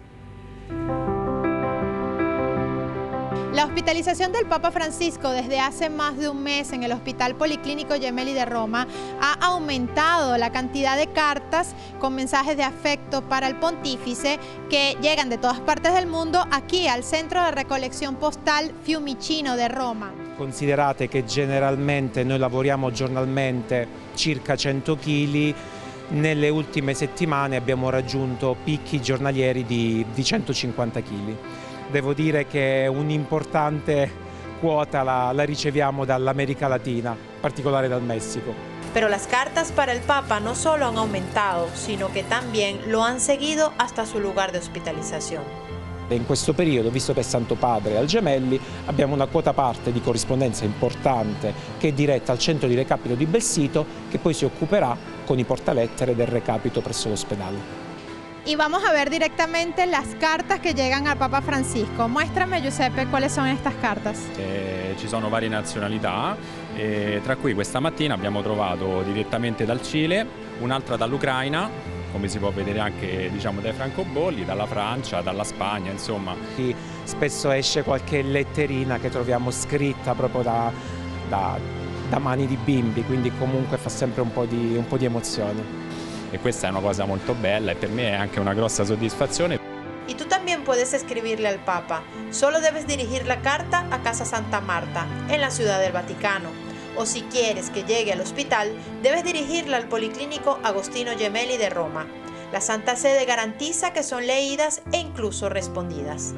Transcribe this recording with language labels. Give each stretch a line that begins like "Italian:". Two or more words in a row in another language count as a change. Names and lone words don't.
Spanish: La hospitalización del Papa Francisco desde hace más de un mes en el Hospital Policlínico Gemelli de Roma ha aumentado la cantidad de cartas con mensajes de afecto para el pontífice que llegan de todas partes del mundo aquí al centro de recolección postal Fiumicino de Roma.
Italian: Considerate che generalmente noi lavoriamo giornalmente circa 100 kg, nelle ultime settimane abbiamo raggiunto picchi giornalieri di 150 kg. Devo dire che un'importante quota la riceviamo dall'America Latina, in particolare dal Messico.
Spanish: Pero las cartas para el Papa no solo han aumentado, sino que también lo han seguido hasta su lugar de hospitalización.
Italian: In questo periodo, visto che è Santo Padre al Gemelli, abbiamo una quota parte di corrispondenza importante che è diretta al centro di recapito di Belsito, che poi si occuperà con i portalettere del recapito presso l'ospedale.
Spanish: Y vamos a ver directamente las cartas que llegan al Papa Francisco. Muéstrame, Giuseppe, cuáles son estas cartas.
Italian: Ci sono varie nazionalità, tra cui questa mattina abbiamo trovato direttamente dal Cile, un'altra dall'Ucraina, come si può vedere anche dai francobolli, dalla Francia, dalla Spagna, insomma. Spesso esce qualche letterina che troviamo scritta proprio da mani di bimbi, quindi comunque fa sempre un po' di emozione. E questa è una cosa molto bella e per me è anche una grossa soddisfazione.
Spanish: Y tú también puedes escribirle al Papa. Solo debes dirigir la carta a Casa Santa Marta, en la Ciudad del Vaticano. O si quieres que llegue al hospital, debes dirigirla al Policlínico Agostino Gemelli de Roma. La Santa Sede garantiza que son leídas e incluso respondidas.